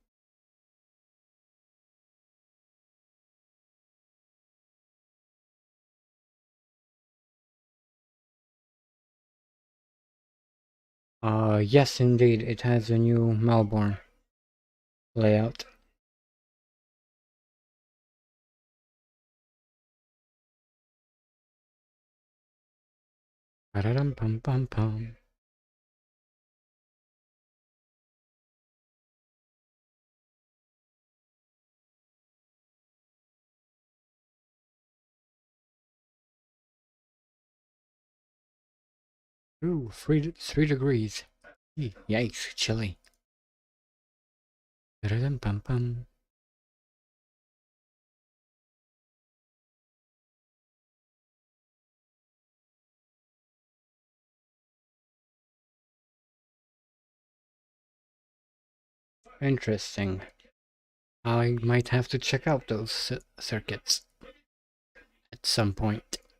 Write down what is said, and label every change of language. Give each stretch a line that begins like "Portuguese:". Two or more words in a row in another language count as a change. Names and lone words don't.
English: Yes, indeed. It has a new Melbourne layout. Ba-da-dum, pum, pum, pum. Ooh, 3 degrees. Yikes, chilly. Ba-da-dum, pum, pum. Interesting. I might have to check out those circuits at some point.